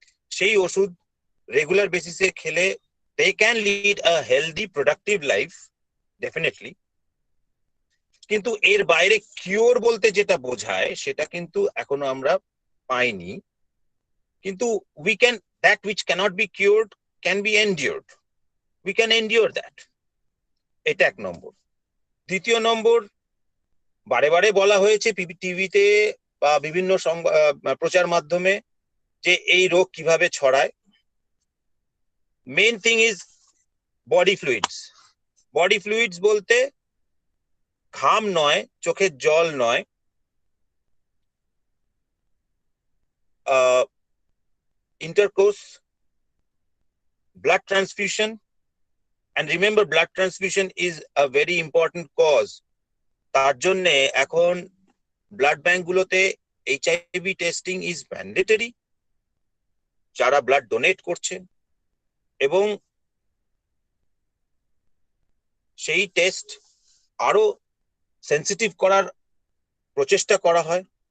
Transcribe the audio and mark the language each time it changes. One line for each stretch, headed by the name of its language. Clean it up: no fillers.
Bangla: সেই ওষুধ রেগুলার বেসিসে খেলে
English: They can lead a healthy productive life definitely.
Bangla: কিন্তু এর বাইরে কিওর বলতে যেটা বোঝায় সেটা কিন্তু এখনো আমরা পাইনি। কিন্তু
English: we can, that which cannot be cured can be endured. We can endure that.
Bangla: এটা এক নম্বর। দ্বিতীয় নম্বর, বারে বারে বলা হয়েছে টিভিতে বা বিভিন্ন প্রচার মাধ্যমে যে এই রোগ কিভাবে ছড়ায়।
English: Main thing is body fluids. Body fluids
Bangla: বলতে ঘাম নয়, চোখের জল নয়,
English: intercourse, blood transfusion, and remember blood transfusion is a very important cause.
Bangla: তার জন্য এখন ব্লাড ব্যাংক গুলোতে
English: HIV testing is mandatory
Bangla: যারা ব্লাড ডোনেট করছে, এবং সেই টেস্ট আরো সেন্সিটিভ করার প্রচেষ্টা করা হয়।